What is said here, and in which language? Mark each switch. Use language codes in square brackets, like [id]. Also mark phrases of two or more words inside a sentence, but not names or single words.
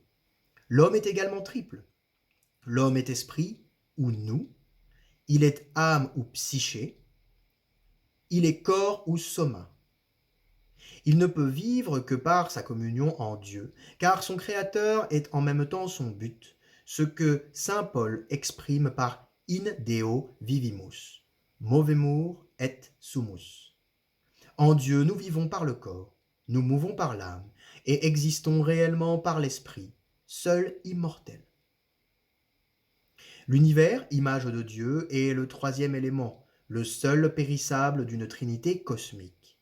[fr] L'homme est également triple. L'homme est esprit, ou nous. Il est âme, ou psyché. Il est corps, ou soma. Il ne peut vivre que par sa communion en Dieu, car son Créateur est en même temps son but, ce que saint Paul exprime par [la] in Deo vivimus, movemur et sumus. [fr] En Dieu, nous vivons par le corps, nous mouvons par l'âme, et existons réellement par l'esprit, seul immortel. L'univers, image de Dieu, est le troisième élément, le seul périssable d'une trinité cosmique.